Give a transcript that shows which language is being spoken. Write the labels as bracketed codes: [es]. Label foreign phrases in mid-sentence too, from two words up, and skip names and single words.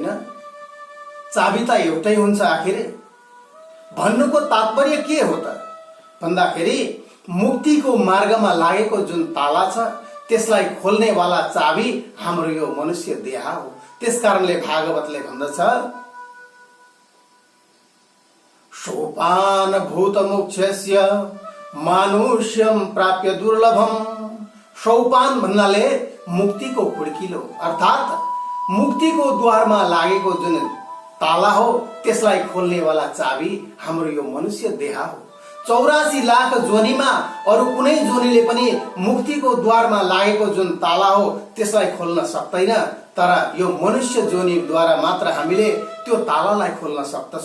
[ne] चाबी त एउटै हुन्छ। आखिर भन्नुको तात्पर्य के हो त भन्दाखेरि मुक्तिको मार्गमा लागेको जुन ताला छ त्यसलाई खोल्ने वाला चाबी हाम्रो यो मनुष्य देह हो। त्यसकारणले भागवतले भन्दछ, [sa] सोपान भूत मोक्षस्य मानुष्यम प्राप्य दुर्लभम। [ne] सोपान भन्नाले मुक्तिको खुड्किलो अर्थात मुक्तिको द्वारमा लागेको जुन ताला हो त्यसलाई खोल्ने वाला चाबी हाम्रो यो मनुष्य देह हो। 84 लाख जोनीमा अरु कुनै जोनीले पनि मुक्तिको द्वारमा लागेको जुन ताला हो त्यसलाई खोल्न सक्दैन, तर यो मनुष्य जोनीद्वारा मात्र हामीले त्यो तालालाई खोल्न सक्दछौं।